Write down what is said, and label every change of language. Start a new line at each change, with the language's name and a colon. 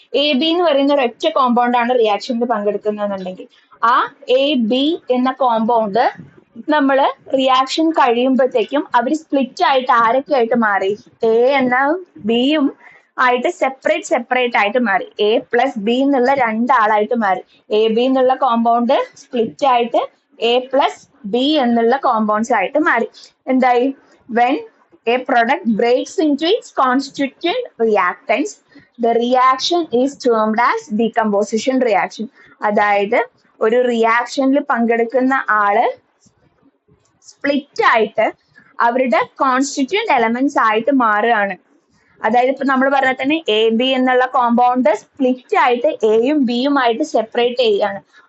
Malayalam: AB എന്ന് പറയുന്ന ഒരൊറ്റ കോമ്പൗണ്ട് ആണ് റിയാക്ഷനിൽ പങ്കെടുക്കുന്നതെന്നുണ്ടെങ്കിൽ ആ AB എന്ന കോമ്പൗണ്ട് നമ്മള് റിയാക്ഷൻ കഴിയുമ്പോഴത്തേക്കും അവർ സ്പ്ലിറ്റ് ആയിട്ട് ആരൊക്കെ ആയിട്ട് മാറി, A എന്ന ബിയും ആയിട്ട് സെപ്പറേറ്റ് ആയിട്ട് മാറി. A+B എന്നുള്ള രണ്ടാളായിട്ട് മാറി. AB എന്നുള്ള കോമ്പൗണ്ട് സ്പ്ലിറ്റ് ആയിട്ട് A+B എന്നുള്ള കോമ്പൗണ്ട്സ് ആയിട്ട് മാറി. എന്തായി,
English: when a product breaks into its constituent reactants, the reaction is termed as decomposition reaction.
Malayalam: അതായത് ഒരു റിയാക്ഷനിൽ പങ്കെടുക്കുന്ന ആള് സ്പ്ലിറ്റ് ആയിട്ട് അവരുടെ കോൺസ്റ്റിറ്റ്യൂന്റ് എലമെന്റ്സ് ആയിട്ട് മാറുകയാണ്. അതായത് ഇപ്പൊ നമ്മൾ പറഞ്ഞാൽ തന്നെ AB എന്നുള്ള കോമ്പൗണ്ട് സ്പ്ലിറ്റ് ആയിട്ട് Aയും Bയും ആയിട്ട് സെപ്പറേറ്റ് ചെയ്യുകയാണ്.